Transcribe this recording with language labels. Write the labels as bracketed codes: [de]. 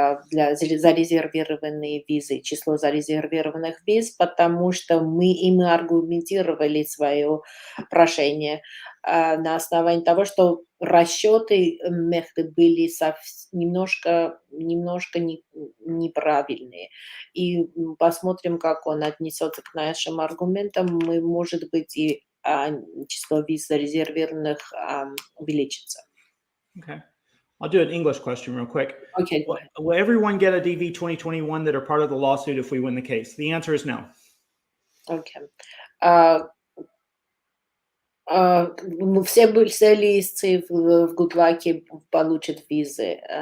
[ru] зарезервированные визы, число зарезервированных виз, потому что мы аргументировали свое прошение на основании того, что расчеты методы были немножко неправильные. И посмотрим, как он отнесется к нашим аргументам. Мы, может быть, и число виз зарезервированных увеличится. [en] Okay. I'll do an English question real quick. Okay, go ahead. Will everyone get a DV 2021 that are part of the lawsuit if we win the case? The answer is no. Okay. [ru] Все листцы в Гудлаке получат визы.